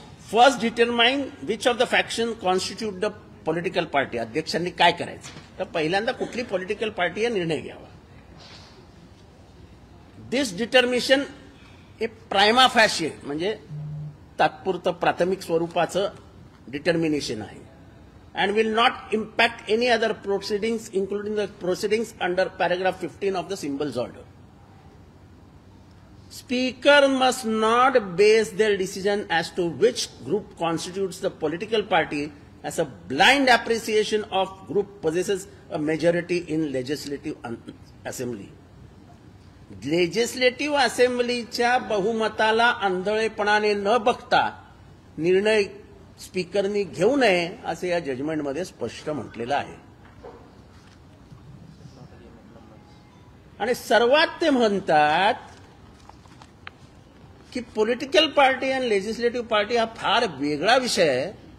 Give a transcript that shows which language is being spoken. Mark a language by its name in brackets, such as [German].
[English] First determine which of the faction constitute the political party. [Marathi] अध्यक्षांनी काय करायचं तर पहिल्यांदा कुठली पॉलिटिकल पार्टी आहे निर्णय घ्यावा. [English] this determination [Marathi] हे प्रायमा फॅशी म्हणजे तात्पुरतं प्राथमिक स्वरूपाचं डिटर्मिनेशन आहे. [English] and will not impact any other proceedings including the proceedings under paragraph 15 of the symbols order. Speaker must not base their decision as to which group constitutes the political party as a blind appreciation of group possesses a majority in legislative assembly. [Marathi] Legislative assemblyच्या बहुमताला आंधळेपणाने न बघता निर्णय स्पीकरनी घेऊ नये असे या जजमेंटमध्ये स्पष्ट म्हटलेलं आहे. आणि सर्वात ते म्हणतात की पॉलिटिकल पार्टी आणि लेजिस्लेटिव्ह पार्टी हा फार वेगळा विषय आहे.